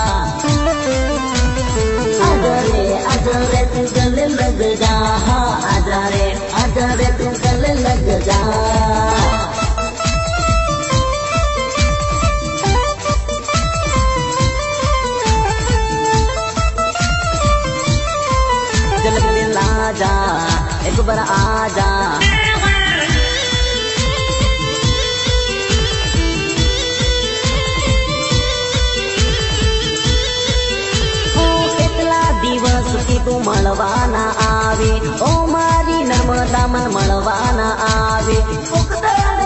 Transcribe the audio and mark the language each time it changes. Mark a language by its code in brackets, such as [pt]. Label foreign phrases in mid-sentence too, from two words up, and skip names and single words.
[hi] आजा रे तू गले लग जा, आजा रे तू गले लग जा। जल्दी आजा, एक बार आजा। [gu] તું મળવાના આવે, ઓ મારી નર્મદા મન મળવાના આવે।